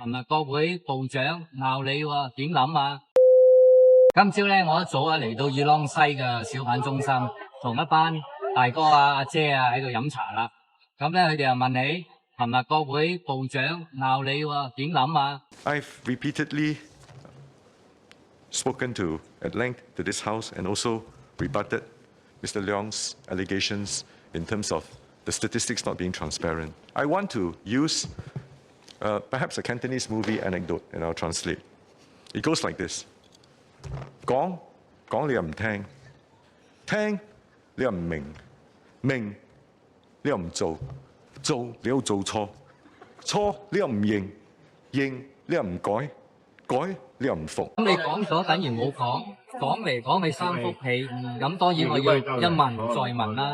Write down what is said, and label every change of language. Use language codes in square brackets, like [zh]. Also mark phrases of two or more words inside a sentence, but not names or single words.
[yue] 琴日國會部長鬧你喎，點諗啊？今朝咧，我一早嚟到裕朗西嘅小販中心，同一班大哥阿姐喺度飲茶啦。咁咧，佢哋又問你，琴日國會部長鬧你喎，點諗啊？ [en] I've repeatedly spoken at length to this House and also rebutted Mr. Leong's allegations in terms of the statistics not being transparent. I want to use perhaps a Cantonese movie anecdote, and I'll translate. It goes like this. [yue] 講你又唔聽，聽你又唔明，明你又唔做，做你又做錯，錯你又唔認，認你又唔改，改你又唔服。咁你講咗等於冇講，講嚟講去三幅被，咁當然我要一問再問啦。